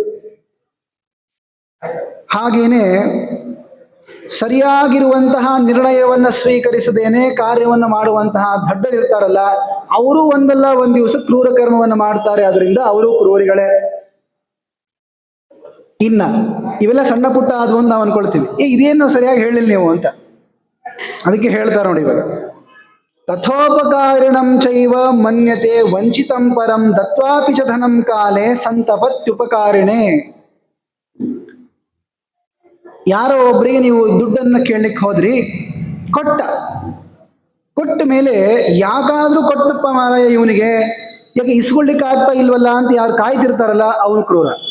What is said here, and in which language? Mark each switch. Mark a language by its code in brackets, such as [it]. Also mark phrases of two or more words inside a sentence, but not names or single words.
[kn] ಹಾಗೇನೆ ಸರಿಯಾಗಿರುವಂತಹ ನಿರ್ಣಯವನ್ನ ಸ್ವೀಕರಿಸದೇನೆ ಕಾರ್ಯವನ್ನು ಮಾಡುವಂತಹ ದಡ್ಡರಿರ್ತಾರಲ್ಲ, ಅವರು ಒಂದಲ್ಲ ಒಂದು ದಿವಸ ಕ್ರೂರ ಕರ್ಮವನ್ನು ಮಾಡ್ತಾರೆ. ಅದರಿಂದ ಅವರು ಕ್ರೂರಿಗಳೇ. ಇನ್ನ ಇವೆಲ್ಲ ಸಣ್ಣ ಪುಟ್ಟ ಆದ್ವು ಅಂತ ನಾವು ಅನ್ಕೊಳ್ತೀವಿ, ಇದೇನು ಸರಿಯಾಗಿ ಹೇಳಿಲ್ಲ ನೀವು ಅಂತ. ಅದಕ್ಕೆ ಹೇಳ್ತಾರೆ ನೋಡಿ ಇವಾಗ, [sa] ತಥೋಪಕಾರಿಣಂ ಚೈವ ಮನ್ಯತೆ ವಂಚಿತಂ ಪರಂ ದತ್ವಾಪಿ ಚ ಧನಂ ಕಾಲೇ ಸಂತಪತ್ಯುಪಕಾರಿಣೆ. [kn] ಯಾರೋ ಒಬ್ಬರಿಗೆ ನೀವು ದುಡ್ಡನ್ನು ಕೇಳಲಿಕ್ಕೆ ಹೋದ್ರಿ, ಕೊಟ್ಟ ಮೇಲೆ ಯಾಕಾದ್ರೂ ಕೊಟ್ಟಪ್ಪ ಮಾರಾಯ ಇವನಿಗೆ, ಯಾಕೆ ಇಸ್ಕೊಳ್ಲಿಕ್ಕೆ ಆಗ್ತಾ ಇಲ್ವಲ್ಲ ಅಂತ ಯಾರು ಕಾಯ್ತಿರ್ತಾರಲ್ಲ ಅವನು ಕ್ರೂರ.